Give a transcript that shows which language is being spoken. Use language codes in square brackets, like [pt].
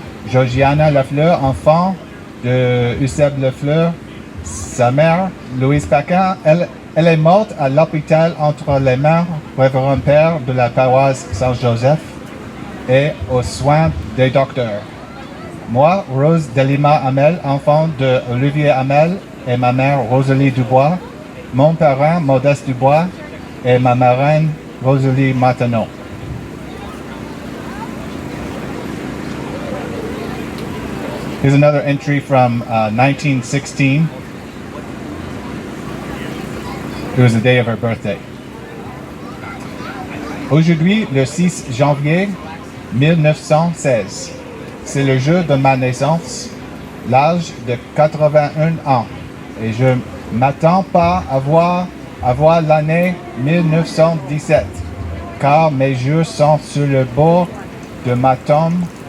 [fr] Georgiana Lafleur, enfant de Eusèbe Lafleur, sa mère, Louise Paquin, elle est morte à l'hôpital entre les mains du révérend père de la paroisse Saint-Joseph et aux soins des docteurs. Moi, Rose Delima Hamel, enfant de Olivier Hamel, et ma mère Rosalie Dubois, mon parent Modeste Dubois et ma marraine Rosalie Martineau. [en] Here's another entry from 1916. It was the day of her birthday. [fr] Aujourd'hui, le 6 janvier 1916, c'est le jour de ma naissance, l'âge de 81 ans, et je m'attends pas à voir l'année 1917, car mes jours sont sur le bord de ma tombe.